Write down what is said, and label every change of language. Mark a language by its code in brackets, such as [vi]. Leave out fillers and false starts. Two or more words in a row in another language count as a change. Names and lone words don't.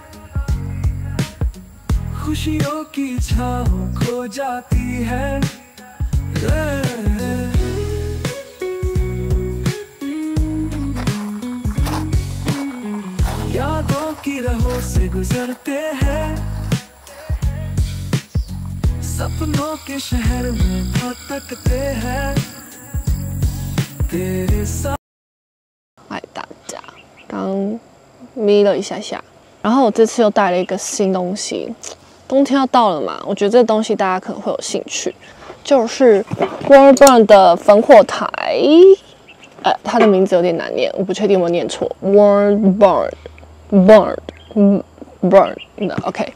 [hi] खुशियों की छाँव खो जाती है यादों की राहों से गुजरते हैं सपनों के शहर में भटकते हैं तेरे साथ。 [zh] 嗨，大家，刚眯了一下下，然后我这次又带了一个新东西。冬天要到了嘛，我觉得这个东西大家可能会有兴趣，就是 Warburn 的烽火台。它的名字有点难念，我不确定有没有念错。Burn，OK。